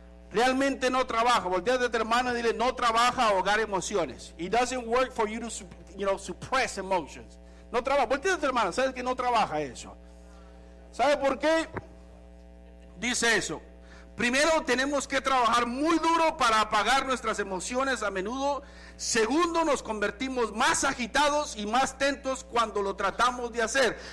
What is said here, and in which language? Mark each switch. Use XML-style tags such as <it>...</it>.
<es>Realmente no trabaja. Voltea a tu hermano y dile, no trabaja ahogar emociones.</es> <en>It doesn't work for you to, suppress emotions.</en> <es>No trabaja. Voltea a tu hermano, sabes que no trabaja eso. ¿Sabe por qué? Dice eso. Primero, tenemos que trabajar muy duro para apagar nuestras emociones a menudo. Segundo, nos convertimos más agitados y más tensos cuando lo tratamos de hacer.</es>